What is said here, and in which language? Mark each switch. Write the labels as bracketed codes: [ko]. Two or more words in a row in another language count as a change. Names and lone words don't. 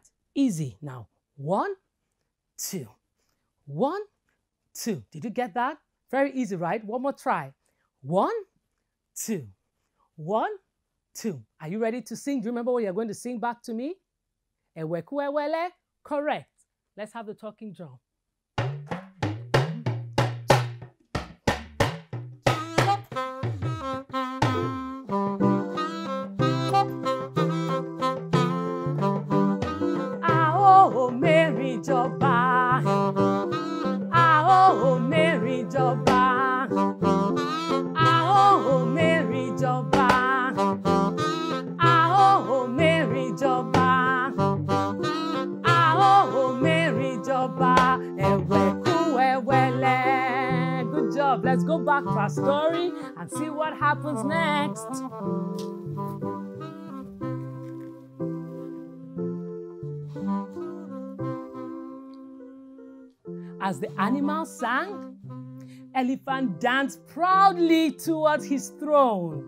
[en] Easy. Now, 1, 2. 1, 2. Did you get that? Very easy, right? One more try. 1, 2. 1, 2. Are you ready to sing? Do you remember what you're going to sing back to me? Ewekuewele. Correct. Let's have the talking drum. [yo] Ao Mary Joba. Ao Mary Joba. Ao Mary Joba. Ao Mary Joba. Ao Mary Joba. [en] Ewekuewele. Good job. Let's go back to our story and see what happens next. As the animals sang, Elephant danced proudly towards his throne.